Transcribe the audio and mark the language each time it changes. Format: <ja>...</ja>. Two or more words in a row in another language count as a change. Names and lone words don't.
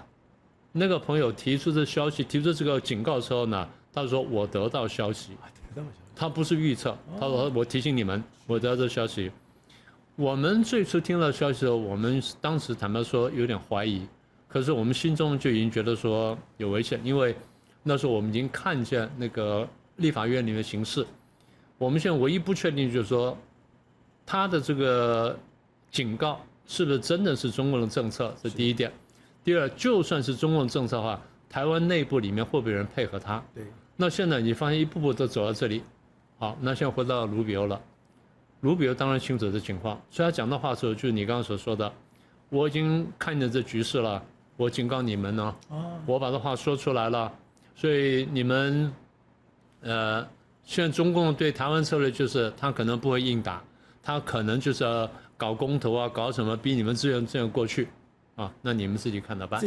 <zh>那個朋友提出這消息，提出這個警告的時候呢，他說我得到消息，他不是預測，他說我提醒你們，我得到這消息。我們最初聽到消息的時候，我們當時坦白說有點懷疑，可是我們心中就已經覺得說有危險，因為那時候我們已經看見那個立法院裡面的形勢。我們現在唯一不確定就是說，他的這個警告是不是真的是中共的政策，這第一點。第二，就算是中共的政策的話，台灣內部裡面會不會有人配合他？對。那現在你發現一步步都走到這裡，好，那現在回到盧比歐了。盧比歐當然清楚這情況，所以他講的話的時候，就是你剛剛所說的，我已經看見這局勢了，我警告你們呢，我把這話說出來了，所以你們，現在中共對台灣策略就是他可能不會硬打，他可能就是要搞公投啊，搞什麼逼你們自願過去，啊，那你們自己看着辦，</zh>